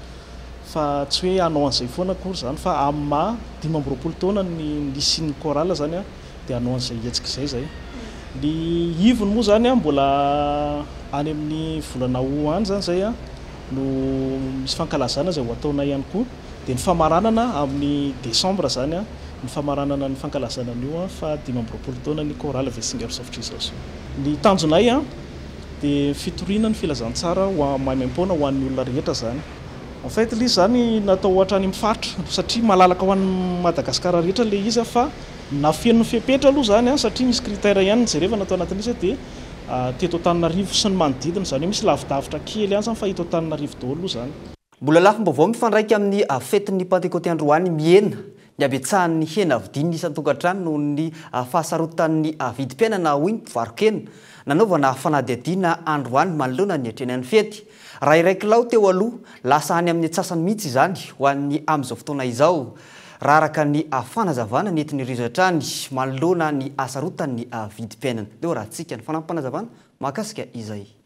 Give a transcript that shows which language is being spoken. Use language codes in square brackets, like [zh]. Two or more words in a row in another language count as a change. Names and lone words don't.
[mg] fa tsy hoe anao an'izay foana akory zany fa amin'ny 20 taona ny lycée chorale zany dia anao an'izay hetsika izay zay ny ivony moa zany mbola any amin'ny volana ho any zany zay no misy fankalazana zay ho ataona ihany koa dia ny famaranana amin'ny décembre zany ny famaranana ny fankalazana an'io fa 20 taona ny chorale Vesinger of Jesus ny tanjonay dia fitoriana ny filazantsara ho maimaim-poana ho an'ny olona rehetra zany [fr] en fait [mg] ilay zany natao hatrany mifaritra satria malalaka ho an'ny Madagasikara rehetra ilay izy fa na fien'ny fepetra aloha zany satria misy critère ihany jereva natao anatin'izy dia teto Antananarivo sy ny manodidina zany hoe misy lavidavitra kely ihany zany fa hita Antananarivo daholo aloha zany mbola lafim-baovao mifandraika amin'ny fetiny Pentecote Androany miena ny abetsahan'ny hena avidiny isan-tokantrano noho ny fahasarotan'ny vidim-piainana hoy ny mpivarokena nanaovana fanadihadiana Androany manoloana ny atrenan'ny fety raha iraiky lao teo aloha lasa any amin'ny atsasany mihitsy izany ho an'ny amin'izao fotoana izao raha araka ny fanazavana nentin'ny rizatrany manoloana ny asarotan'ny vidim-piainana dia raha antsika ny fanampanazavana mahakasika izay